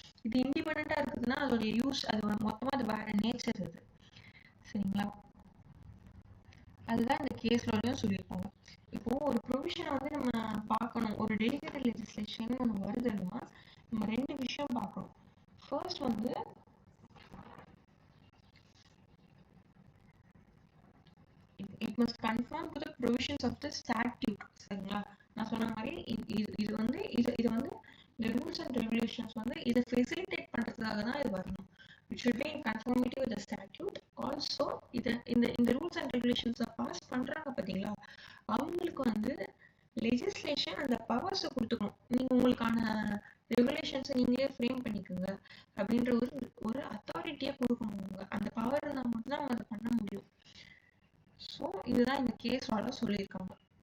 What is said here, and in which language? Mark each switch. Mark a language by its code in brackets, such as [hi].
[ta] இது இண்டிபெண்டா இருக்குதுன்னா அதோடைய யூஸ் அது மொத்தமாக அது வேற நேச்சர் அது. சரிங்களா, அதுதான் இந்த கேஸ் லாலையும் சொல்லியிருப்பாங்க. இப்போ ஒரு ப்ரொவிஷனை வந்து நம்ம பார்க்கணும், ஒரு டெலிகேட்டட் லெஜிஸ்லேஷன் ஒன்று வருதுன்னா நம்ம ரெண்டு விஷயம் பார்க்கணும். [en] First வந்து it must conform to the provisions of the statute. [ta] சரிங்களா, நான் சொன்ன மாதிரி இது வந்து இந்த ரூல்ஸ் அண்ட் ரெகுலேஷன்ஸ் வந்து இதை ஃபெசிலிட்டேட் பண்றதுக்காக தான் இது வரணும். [en] It should be in conformity with the statute. [ta] Also இந்த ரூல்ஸ் அண்ட் ரெகுலேஷன்ஸை பாஸ் பண்றாங்க பார்த்தீங்களா, அவங்களுக்கு வந்து லெஜிஸ்லேஷன் அந்த பவர்ஸை கொடுத்துக்கணும். நீங்க உங்களுக்கான ரெகுலேஷன்ஸை நீங்களே ஃப்ரேம் பண்ணிக்கோங்க அப்படின்ற ஒரு அத்தாரிட்டியை கொடுக்கணும். அந்த பவர் இருந்தால் மட்டும்தான் அவங்க அதை பண்ண முடியும். ஸோ இதுதான் இந்த கேஸ் லால சொல்லியிருக்காங்க.